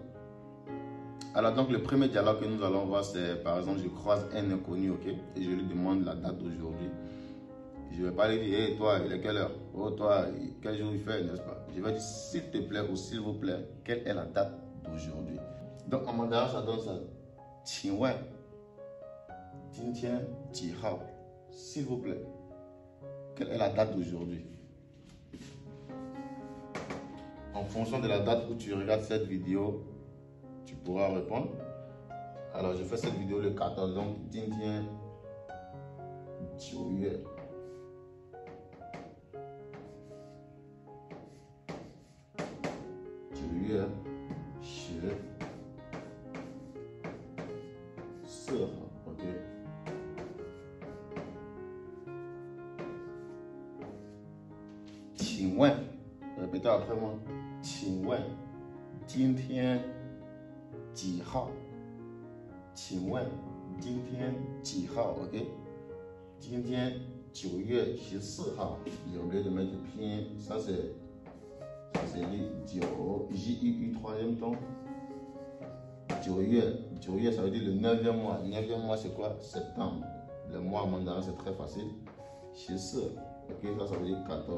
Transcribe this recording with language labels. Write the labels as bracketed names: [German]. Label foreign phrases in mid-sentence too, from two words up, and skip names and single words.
[French] Alors donc le premier dialogue que nous allons voir, c'est par exemple je croise un inconnu, ok, et je lui demande la date d'aujourd'hui. Je ne vais pas lui dire, hey, toi, il est quelle heure? Oh toi, quel jour il fait, n'est-ce pas? Je vais dire s'il te plaît ou s'il vous plaît, quelle est la date d'aujourd'hui? Donc en mandarin ça donne ça. [Chinese] 请问今天几号? [French] S'il vous plaît, quelle est la date d'aujourd'hui? En fonction de la date où tu regardes cette vidéo, tu pourras répondre. Alors, je fais cette vidéo le 14, donc [Chinese] 今天9月14号 [French] OK。请问 répétez après moi， [Chinese] 请问今天几号？请问今天几号 ？OK， 今天9月14 号。 [French] J'ai oublié de mettre le pinyin. Ça c'est dit 9, J-U-U, troisième ton. 9月, ça veut dire le 9e mois. Le 9e mois c'est quoi? Septembre. Le mois en mandarin c'est très facile. 14, ok, ça veut dire 14.